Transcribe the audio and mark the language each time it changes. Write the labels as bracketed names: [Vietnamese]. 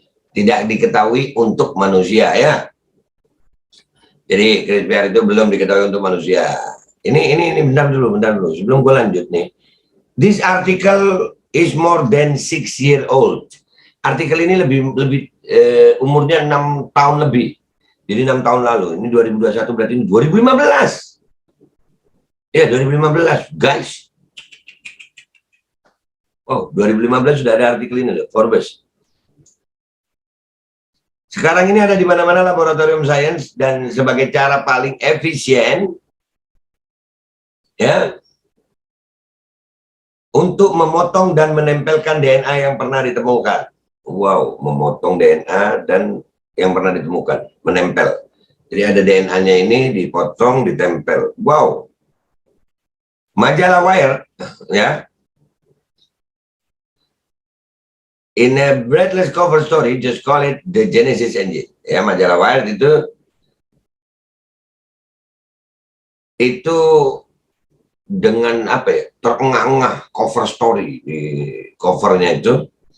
[Indonesian] Tidak diketahui untuk manusia ya. Jadi CRISPR itu belum diketahui untuk manusia. Ini bentar dulu sebelum gue lanjut nih. [English] This article is more than 6 years old. [Indonesian] Artikel ini lebih umurnya 6 tahun lebih. Jadi 6 tahun lalu. Ini 2021 berarti ini 2015. Ya 2015 guys. Oh 2015 sudah ada artikel ini loh, Forbes. Sekarang ini ada di mana-mana laboratorium sains, dan sebagai cara paling efisien ya untuk memotong dan menempelkan DNA yang pernah ditemukan. Wow, memotong DNA dan yang pernah ditemukan, menempel. Jadi ada DNA-nya ini dipotong, ditempel. Wow. Majalah Wire ya, [English] in a breathless cover story, just call it the Genesis Engine. [Indonesian] Ya, majalah Wire itu dengan apa ya, terengah-engah cover story, di covernya itu